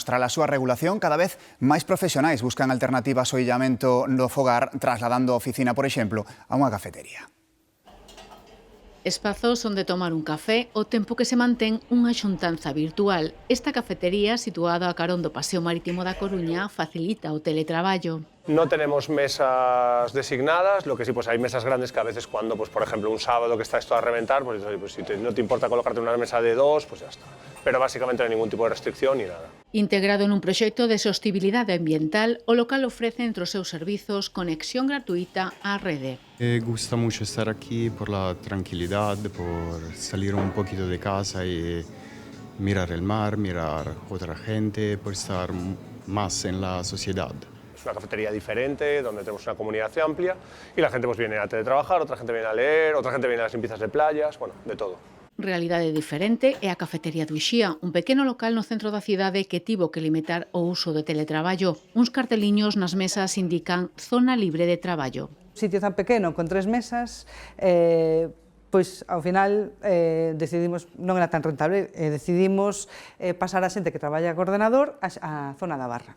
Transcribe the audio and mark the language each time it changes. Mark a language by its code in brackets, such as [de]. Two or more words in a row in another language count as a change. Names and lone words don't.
[gl] Tras a súa regulación, cada vez máis profesionais buscan alternativas ao illamento no fogar, trasladando a oficina, por exemplo, a unha cafetería. Espazos onde tomar un café o tempo que se mantén unha xuntanza virtual. Esta cafetería, situada a carón do Paseo Marítimo da Coruña, facilita o teletraballo. [es] No tenemos mesas designadas, lo que sí, pues hay mesas grandes que a veces cuando, pues por ejemplo, un sábado que está esto a reventar, pues si no te importa colocarte una mesa de 2, pues ya está. Pero básicamente no hay ningún tipo de restricción ni nada. [gl] Integrado nun proxecto de sostibilidade ambiental, o local ofrece entre os seus servizos conexión gratuita á rede. [es] Me gusta mucho estar aquí por la tranquilidad, por salir un poquito de casa y mirar el mar, mirar otra gente, por estar más en la sociedad. Es una cafetería diferente, donde tenemos una comunidad amplia y la gente pues viene a teletrabajar, otra gente viene a leer, otra gente viene a las limpiezas de playas, bueno, de todo. [gl] Realidade diferente é a cafetería do Ixía, un pequeno local no centro da cidade que tivo que limitar o uso do teletraballo. Uns carteliños nas mesas indican zona libre de traballo. Un sitio tan pequeno, con 3 mesas, pois ao final decidimos, non era tan rentable, decidimos pasar a xente que traballa co ordenador á zona da barra.